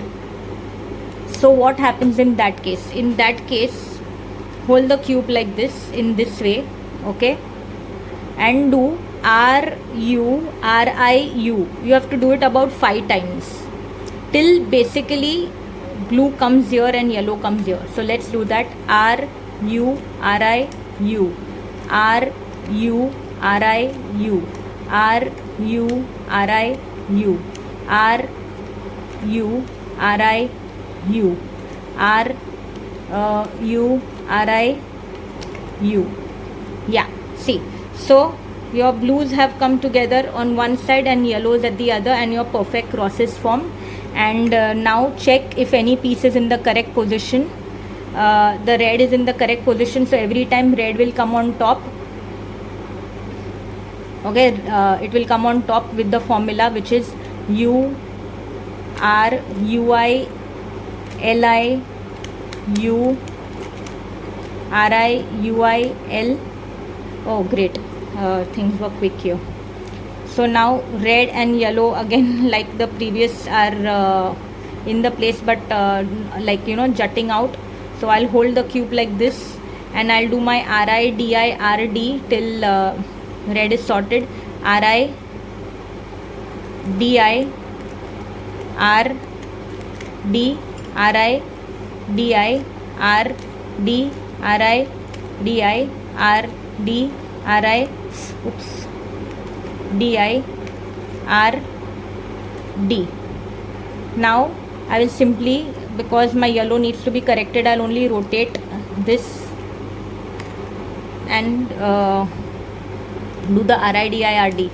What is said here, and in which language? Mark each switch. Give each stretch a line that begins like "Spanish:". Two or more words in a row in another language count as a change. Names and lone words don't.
English: So what happens in that case? In that case, hold the cube like this, in this way, okay, and do RU, RIU. You have to do it about 5 times till basically blue comes here and yellow comes here. So let's do that. RU, RIU, RU, RIU, RU, RIU, RU, RIU, RU, RIU. Yeah, see, so your blues have come together on one side and yellows at the other, and your perfect cross is formed. And now check if any piece is in the correct position. The red is in the correct position, so every time red will come on top. Okay, it will come on top with the formula, which is U R U I L I U R I U I L. Oh great, things were quick here. So now red and yellow again like the previous are in the place, but like jutting out. So I'll hold the cube like this and I'll do my RI, DI, RD till red is sorted. RI, DI, RD, RI, DI, RD, RI, DI, RD, RI, oops, DI, RD. Now I will simply, because my yellow needs to be corrected, I'll only rotate this and do the RI, DI, RD.